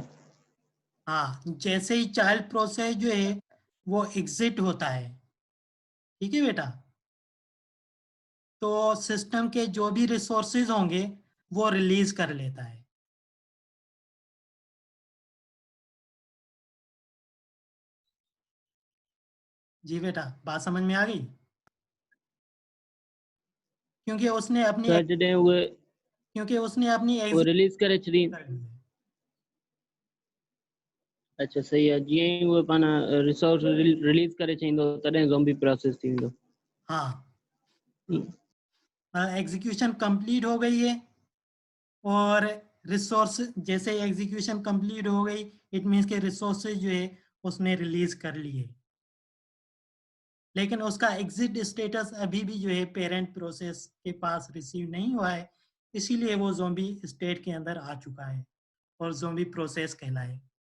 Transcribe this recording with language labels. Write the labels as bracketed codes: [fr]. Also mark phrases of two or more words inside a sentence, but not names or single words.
[hi] हाँ, जैसे ही [en] child process [hi] जो है वो एग्जिट होता है, ठीक है बेटा, तो सिस्टम के जो भी रिसोर्सेज होंगे वो रिलीज कर लेता है। जी बेटा, बात समझ में आ गई? क्योंकि उसने अपनी [sd] सर जॾहिं उहे एग्जिट रिलीज करे छॾी। [hi] कर ली है। अच्छा सही है, [sd] जीअं ई उहे पाण [en] resource release [sd] करे छॾींदो तॾहिं [en] zombie process [sd] थी वेंदो। [hi] हाँ, [en] execution complete [hi] हो गई है और रिसोर्स जैसे [en] execution complete [hi] हो गई, [en] it means [hi] के रिसोर्सेज जो है उसने रिलीज कर लिए, लेकिन उसका [en] exit status [hi] अभी भी जो है [en] parent process [hi] के पास रिसीव नहीं हुआ है, इसीलिए वो [en] zombie state [hi] के अंदर आ चुका है और [en] zombie process [hi] कहलाए।